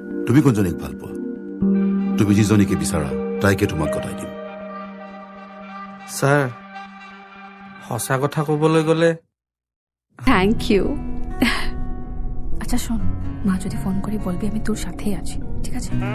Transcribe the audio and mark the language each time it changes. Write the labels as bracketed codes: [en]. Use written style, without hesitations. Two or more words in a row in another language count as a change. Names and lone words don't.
[as] তুমি কোনজনীক ভাল পোৱা? তুমি যিজনীকে বিচাৰা তাইকে তোমাক গতাই দিম। স্যার সঁচা কথা কবলৈ গলে [en] thank you. [bn] আচ্ছা শোন, মা যদি ফোন করে বলবি আমি তোর সাথেই আছি, ঠিক আছে?